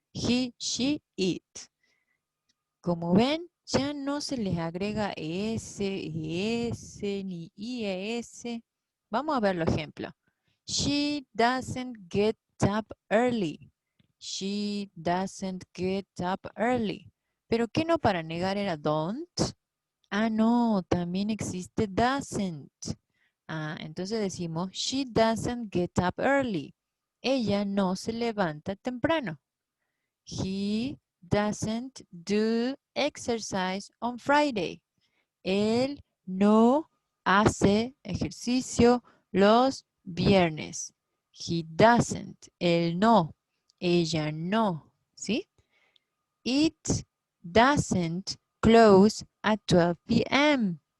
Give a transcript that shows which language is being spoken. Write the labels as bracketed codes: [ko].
[es] He, she, it. Como ven, ya no se les agrega es, ni ies. Vamos a ver los ejemplos. [en] She doesn't get up early. She doesn't get up early. [es] ¿Pero qué no para negar era don't? Ah, no, también existe doesn't. Ah, entonces decimos, [en] she doesn't get up early. [es] Ella no se levanta temprano. [en] He doesn't do exercise on Friday. [es] Él no hace ejercicio los viernes. [en] He doesn't. [es] Él no. Ella no. ¿Sí? [en] It doesn't close at 12 p.m.